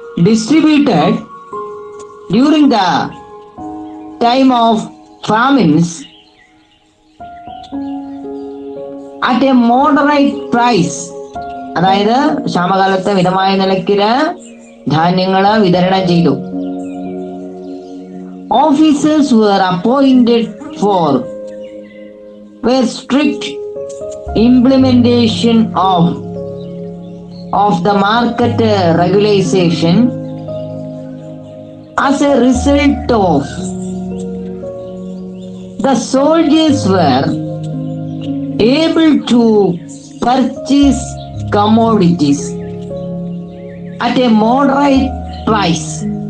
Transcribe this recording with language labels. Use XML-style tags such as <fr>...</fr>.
<en>Distributed during the time of famines at a moderate price.</en> <ml>അതായത് ക്ഷാമകാലത്ത് മിതമായ നിലയ്ക്ക് ധാന്യങ്ങൾ വിതരണം ചെയ്തു.</ml> <en>Officers were appointed for strict implementation of the market regulation. As a result of, the soldiers were able to purchase commodities at a moderate price.</en>